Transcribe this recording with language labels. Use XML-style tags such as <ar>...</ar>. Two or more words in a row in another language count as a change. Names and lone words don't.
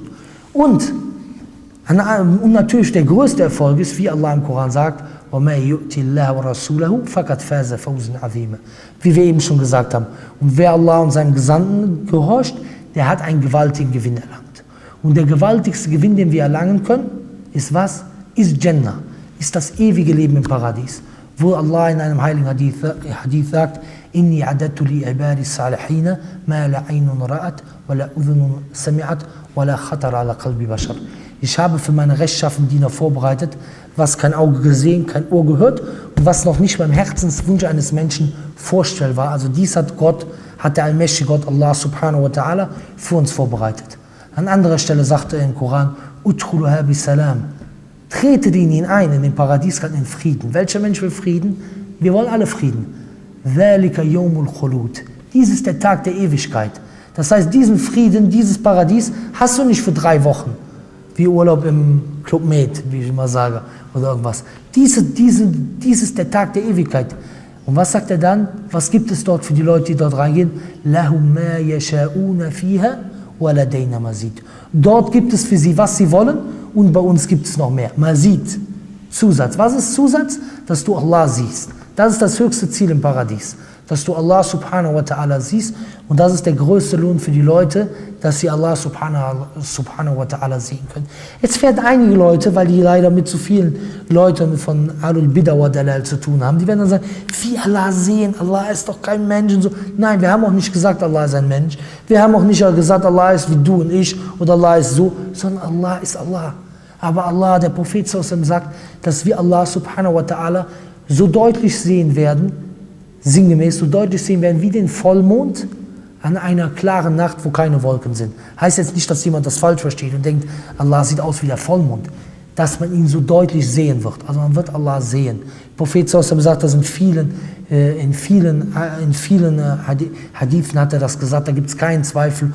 <de>Und natürlich der größte Erfolg ist, wie Allah im Koran sagt, wie wir eben schon gesagt haben. Und wer Allah und seinem Gesandten gehorcht, der hat einen gewaltigen Gewinn erlangt. Und der gewaltigste Gewinn, den wir erlangen können, ist was? Ist Jannah, ist das ewige Leben im Paradies. Wo Allah in einem heiligen Hadith sagt,</de> <ar>إني أعددت لعبادي الصالحين ما لا عين رأت ولا أذن سمعت ولا خطر على قلب بشر.</ar> <de>Ich habe für meine rechtschaffenen Diener vorbereitet, was kein Auge gesehen, kein Ohr gehört und was noch nicht beim Herzenswunsch eines Menschen vorstellbar war. Also dies hat der allmächtige Gott,</de> <ar>الله سبحانه وتعالى,</ar> <de>für uns vorbereitet. An anderer Stelle sagte er im Koran,</de> <ar>ادخلوها بسلام.</ar> <de>Tretet in ihn ein, in den Paradies, in Frieden. Welcher Mensch will Frieden? Wir wollen alle Frieden.</de> <ar>ذلك يوم الخلود.</ar> <de>Dies ist der Tag der Ewigkeit. Das heißt, diesen Frieden, dieses Paradies hast du nicht für 3 Wochen. Wie Urlaub im Club Med, wie ich immer sage, oder irgendwas. Dies ist der Tag der Ewigkeit. Und was sagt er dann? Was gibt es dort für die Leute, die dort reingehen?</de> <ar>لهم ما يشاءون فيها ولدينا مزيد.</ar> <de>Dort gibt es für sie, was sie wollen, und bei uns gibt es noch mehr. Mazid, Zusatz. Was ist Zusatz? Dass du Allah siehst. Das ist das höchste Ziel im Paradies. Dass du</de> <ar>الله سبحانه وتعالى</ar> <de>siehst. Und das ist der größte Lohn für die Leute, dass sie</de> <ar>الله سبحانه وتعالى</ar> <de>sehen können. Jetzt werden einige Leute, weil die leider mit zu vielen Leuten von</de> <ar>أهل البدعة والضلال</ar> <de>zu tun haben, die werden dann sagen, wie Allah sehen, Allah ist doch kein Mensch und so. Nein, wir haben auch nicht gesagt, Allah ist ein Mensch. Wir haben auch nicht gesagt, Allah ist wie du und ich oder Allah ist so, sondern Allah ist Allah. Aber Allah, der Prophet sagt, dass wir</de> <ar>الله سبحانه وتعالى</ar> <de>so deutlich sehen werden, sinngemäß so deutlich sehen werden wie den Vollmond an einer klaren Nacht, wo keine Wolken sind. Heißt jetzt nicht, dass jemand das falsch versteht und denkt, Allah sieht aus wie der Vollmond, dass man ihn so deutlich sehen wird. Also man wird Allah sehen. Der Prophet sagt, dass in vielen Hadithen hat er das gesagt, da gibt es keinen Zweifel.</de>